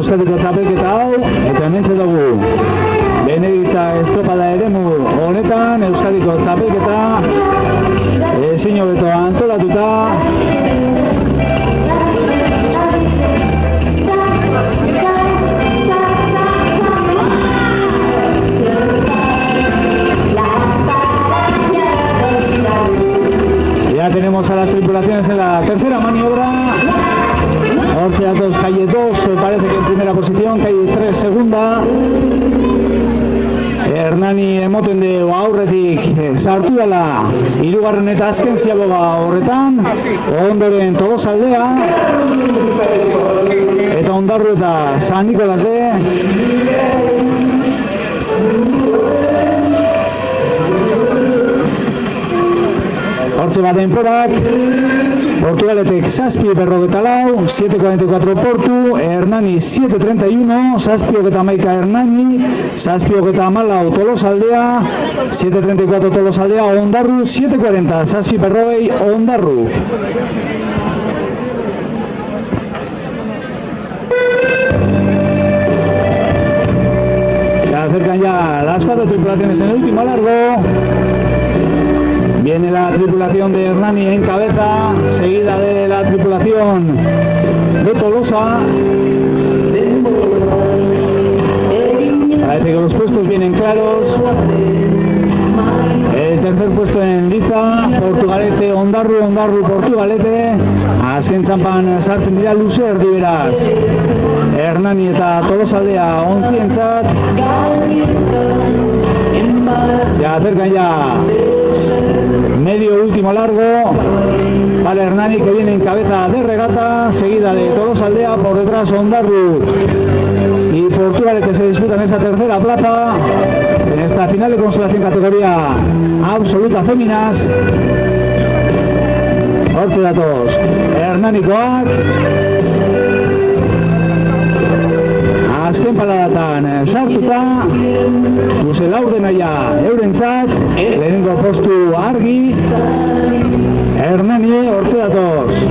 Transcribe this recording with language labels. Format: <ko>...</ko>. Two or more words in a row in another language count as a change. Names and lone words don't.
<eu>Euskadiko txapelketa hau, eta hementze dugu Beneditza estropada eremu honetan Euskadiko txapelketa ezin hobeto antolatuta.</eu> <es>Ya tenemos a las tripulaciones en la tercera maniobra. Orce datos, calle 2, parece que en primera posición, calle 3 segunda.</es> <eu>Hernani emoten du aurretik sartu dela hirugarren eta azken ziaboga horretan, ondoren Tolosaldea, eta Ondarru eta San Nikolas be. Hortze bat denporak, Portugaletek 7:54, 7:44 Portu, Hernani 7:31, 7:11 Hernani, 7:14 Tolosaldea, 7:34 Tolosaldea, Ondarru 7:40, 7:40 Ondarru.</eu> <es>Se acercan ya las 4 tripulaciones en el último largo. Viene la tripulación de Hernani en cabeza, seguida de la tripulación de Tolosa. Parece que los puestos vienen claros. El tercer puesto en liza, Portugalete, Ondarru, Ondarru, Portugalete.</es> <eu>Azken txanpan sartzen dira luze erdi beraz. Hernani eta Tolosaldea ontzientzat.</eu> <es>Se acercan ya medio último largo para Hernani, que viene en cabeza de regata, seguida de Tolosaldea, por detrás Ondarru y Portugalete se disputan esa tercera plaza en esta final de consolación categoría absoluta féminas.</es> <eu>Hortze datoz Hernanikoak azken paladatan sartuta, luze laurdenaia eurentzat, lehenengo postu argi, Hernani hortze datoz.</eu>